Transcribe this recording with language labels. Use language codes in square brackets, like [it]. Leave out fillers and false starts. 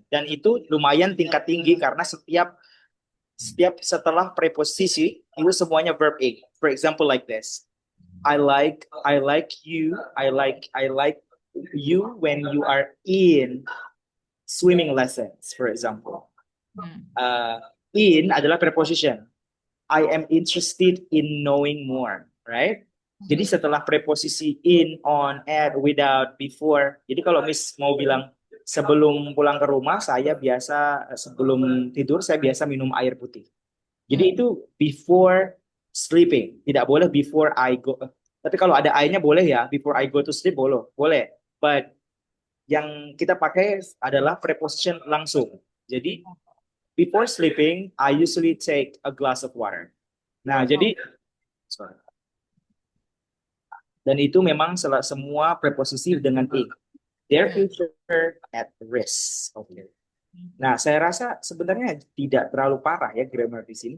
[id] Dan itu lumayan tingkat tinggi karena setiap setelah preposisi itu semuanya verb ing. [en] For example like this. I like you. I like you when you are in swimming lessons, for example. Hmm. [id] Uh, in adalah preposition. [en] I am interested in knowing more, right? [id] Jadi setelah preposisi in, on, at, without, before. Jadi kalau Miss mau bilang sebelum pulang ke rumah sebelum tidur saya biasa minum air putih. Jadi Hmm. itu before sleeping. [en] Tidak boleh before I go. [id] Tapi kalau ada I-nya boleh ya, [en] before I go to sleep [id] boleh. Boleh. But yang kita pakai adalah preposition langsung. [en] Jadi before sleeping, I usually take a glass of water. [id] Nah, jadi sorry. Dan itu memang semua preposisi dengan ing. [en] Their Hmm. future at risk. Oke. [id] Nah, saya rasa sebenarnya tidak terlalu parah ya grammar di sini.